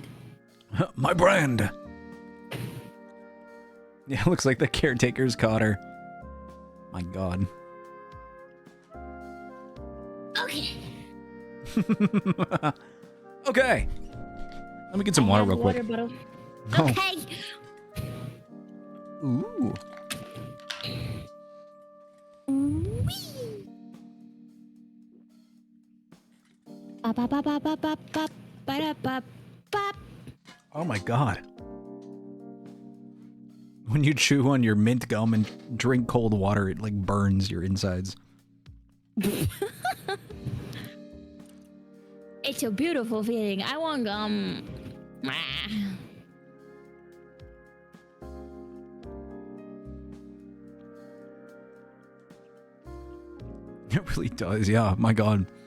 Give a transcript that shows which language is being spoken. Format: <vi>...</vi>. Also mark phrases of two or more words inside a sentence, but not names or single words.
<en>My brand! Yeah, looks like the caretaker's caught her. My god. Okay. Okay. Let me get some water real quick. Bottle. Oh. Okay. Ooh. Wee. Ba ba ba ba ba ba ba ba ba ba. Oh my god. When you chew on your mint gum and drink cold water, it like burns your insides. It's a beautiful feeling. I want gum. It really does, yeah. My god.</en>